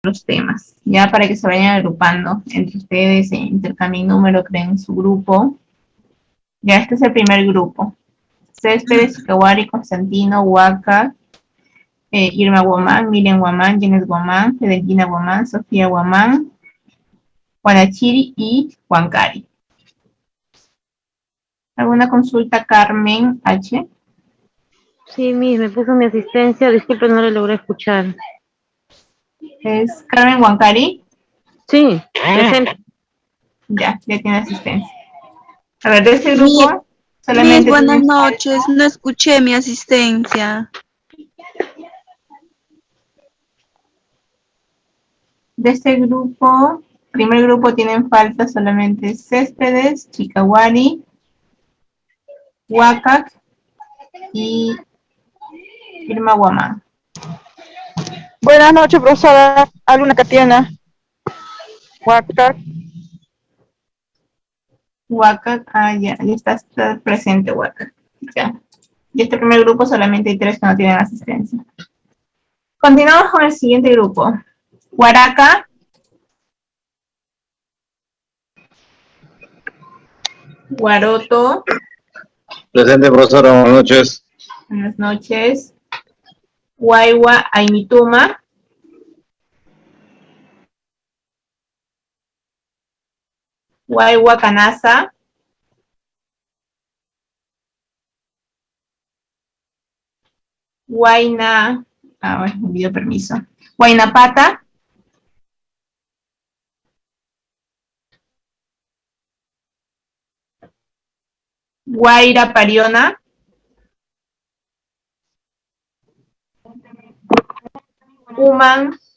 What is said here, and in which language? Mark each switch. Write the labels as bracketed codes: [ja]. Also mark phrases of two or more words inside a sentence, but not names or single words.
[es] los temas, ya para que se vayan agrupando entre ustedes, intercambien número, creen su grupo. Ya este es el primer grupo. Céspedes, Chicawari, Constantino, Huaca, Irma Guamán, Miriam Guamán, Jenes Guamán, Edelgina Guamán, Sofía Guamán, Juanachiri y Huancari. ¿Alguna consulta, Carmen H? Sí, me puso mi asistencia, disculpe, no le logré escuchar. ¿Es Carmen Huancari? Sí, presente. Ya tiene asistencia. A ver, de este grupo solamente... Buenas noches, no escuché mi asistencia. De este grupo, primer grupo tienen falta solamente Céspedes, Chicawari, Huacac y Irma Guamán. Buenas noches, profesora. Aluna Catiana. Huacac. Huacac, ya está presente Huacac. Ya. Y este primer grupo solamente hay 3 que no tienen asistencia. Continuamos con el siguiente grupo. Huaraca. Guaroto. Presente, profesora, buenas noches. Buenas noches. Huaywa Aimituma. Huaywa Canasa. Huayna, me pidió permiso. Huaynapata. Guaira Pariona. Human.